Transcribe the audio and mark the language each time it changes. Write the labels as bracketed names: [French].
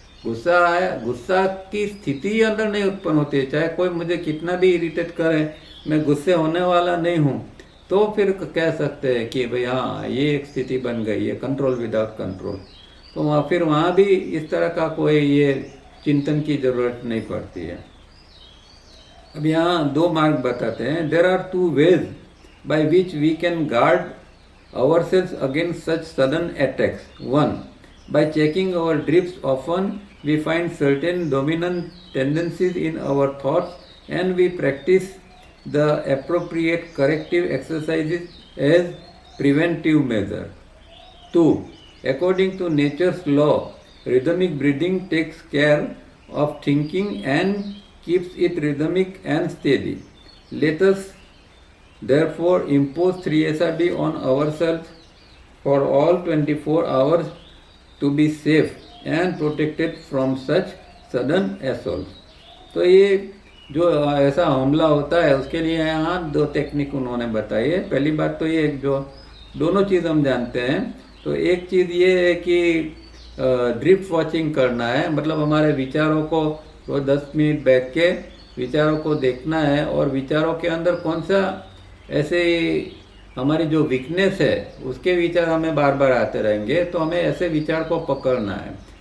[Hindi] गुस्सा आया, गुस्सा की स्थिति अंदर नहीं उत्पन्न होती है, चाहे कोई मुझे कितना भी इरिटेट करे, मैं गुस्से होने वाला नहीं हूँ, तो फिर कह सकते हैं कि भाई हाँ ये एक स्थिति बन गई है, [English] Control without control. [Hindi] तो फिर वहाँ भी इस तरह का कोई ये चिंतन की जरूरत नहीं पड़ती है। अब यहाँ दो मार्ग बताते हैं। [English] There are two ways by which we can guard ourselves against such sudden attacks. 1. By checking our drifts, often we find certain dominant tendencies in our thoughts and we practice the appropriate corrective exercises as preventive measure. 2. According to nature's law, rhythmic breathing takes care of thinking and keeps it rhythmic and steady. Let us therefore impose 3 SRD on ourselves for all 24 hours to be safe and protected from such sudden assault. [Hindi] तो ये जो ऐसा हमला होता है उसके लिए यहाँ 2 टेक्निक उन्होंने बताई है। पहली बात तो ये जो दोनों चीज़ हम जानते हैं, तो एक चीज़ ये है कि ड्रिफ्ट वॉचिंग करना है, मतलब हमारे विचारों को रोज 10 मिनट बैठ के विचारों को देखना है और विचारों के अंदर कौन सा ऐसे हमारी जो वीकनेस है उसके विचार हमें बार बार आते रहेंगे, तो हमें ऐसे विचार को पकड़ना है।